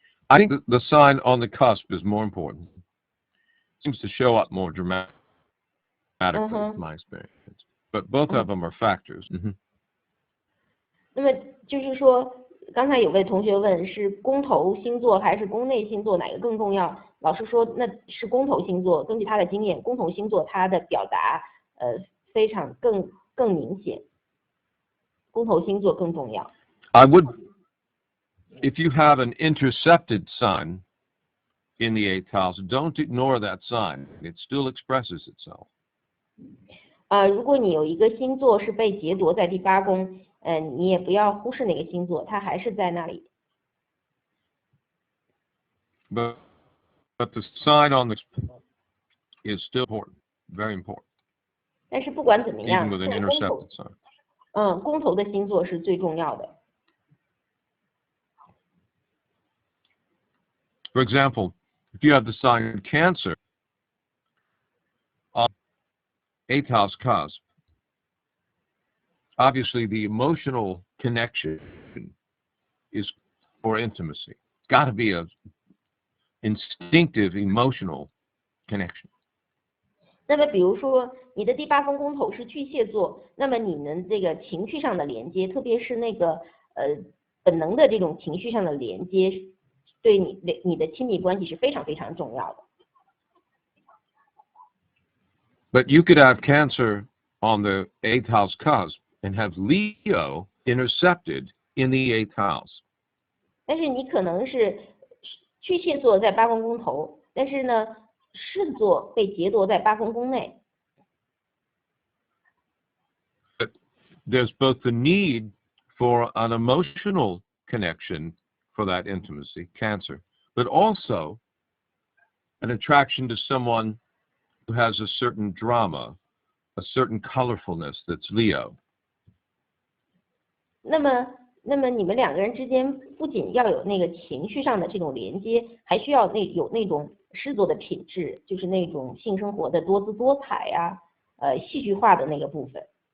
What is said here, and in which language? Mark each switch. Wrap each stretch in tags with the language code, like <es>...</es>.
<en>I think the sign on the cusp is more important. Seems to show up more dramatically, in my experience. But both of them are factors.</en> <zh>那么就是说，刚才有位同学问是宫头星座还是宫内星座哪个更重要？老师说那是宫头星座。根据他的经验，宫头星座它的表达非常更明显，宫头星座更重要。</zh> <en>If you have an intercepted sign in the 8th house, don't ignore that sign. It still expresses itself.</en> <zh>如果你有一个星座是被劫夺在第8宫，你也不要忽视那个星座，它还是在那里。</zh> <en>But the sign on the is still important, very important.</en> <zh>但是不管怎么样，</zh> <en>Even with an intercepted sign.</en> <zh>宫头的星座是最重要的。</zh> <en>For example, if you have the sign Cancer on 8th house cusp, obviously the emotional connection is for intimacy. It's got to be a instinctive emotional connection.</en> <zh>那么比如说你的第8宫宫头是巨蟹座，那么你们这个情绪上的连接，特别是那个本能的这种情绪上的连接，对你的亲密关系是非常非常重要的。</zh> <en>But you could have Cancer on the 8th house cusp and have Leo intercepted in the 8th house.</en> <zh>但是你可能是巨蟹座在八宫宫头，但是呢，狮子座被劫夺在八宫宫内。</zh> <en>There's both the need for an emotional connection for that intimacy, Cancer, but also an attraction to someone who has a certain drama, a certain colorfulness that's Leo.</en> <zh>那么你们两个人之间不仅要有那个情绪上的这种连接，还需要有那种狮子座的品质，就是那种性生活的多姿多彩呀，戏剧化的那个部分。</zh>